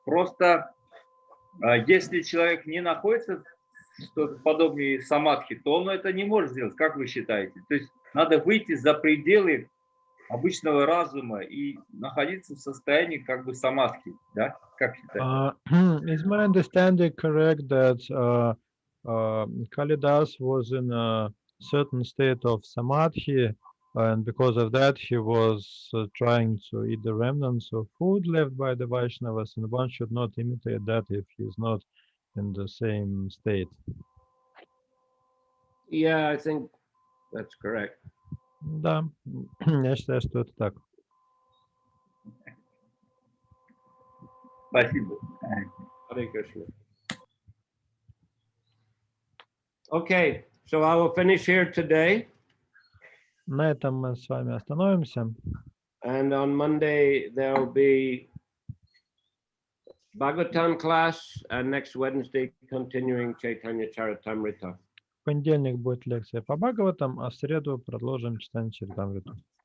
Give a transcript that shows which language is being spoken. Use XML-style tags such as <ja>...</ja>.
<ru>Просто если человек не находится что-то подобное самадхи, то он это не может сделать, как вы считаете? То есть надо выйти за пределы обычного разума и находиться в состоянии как бы самадхи, да? Как считаете?</ru> <en>Is my understanding correct that Kalidas was in a certain state of samadhi, and because of that he was trying to eat the remnants of food left by the Vaishnavas, and one should not imitate that if he is not in the same state? Yeah, I think that's correct.</en> <ru>Да, я считаю, что это так. Спасибо.</ru> <en>Hare Krishna. Okay, so I will finish here today.</en> <ru>На этом мы с вами остановимся.</ru> <en>And on Monday, there will be Bhagavatam class, and next Wednesday, continuing Chaitanya Charitamrita.</en> <ru>В понедельник будет лекция по Бхагаватам, а в среду продолжим читание Чаритамриту.</ru>